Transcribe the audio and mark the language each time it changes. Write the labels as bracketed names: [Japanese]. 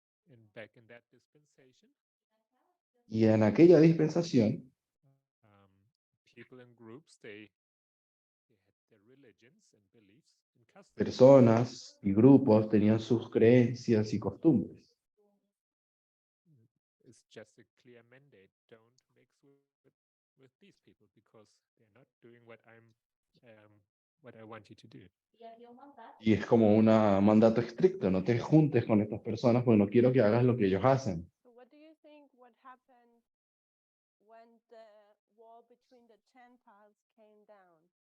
[English] And back in that dispensation, [Spanish] Y en aquella dispensación, [English] people and groups, they had their religions and beliefs and customs. [Spanish] personas y grupos tenían sus creencias y costumbres. [English] It's just a clear mandate. Don't mix with these people because they're not doing what I want you to do. [Spanish] Y es como un mandato estricto, no te juntes con estas personas porque no quiero que hagas lo que ellos hacen. [English] So what do you think what happened when the wall between the Gentiles came down?